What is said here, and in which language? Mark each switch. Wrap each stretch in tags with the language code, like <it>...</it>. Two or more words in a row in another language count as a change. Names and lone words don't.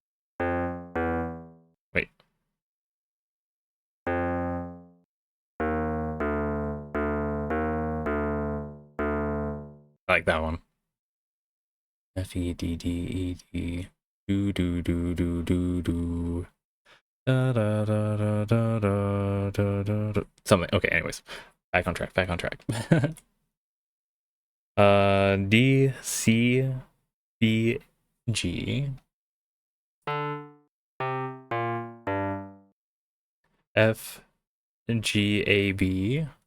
<en>Wait. I like that one. F, E, D, D, E, D. Do. Da, da, da, da, da, da, da, da, da. Something. Okay, anyways. Back on track. D, C, B, G. F, G, A, B.</en>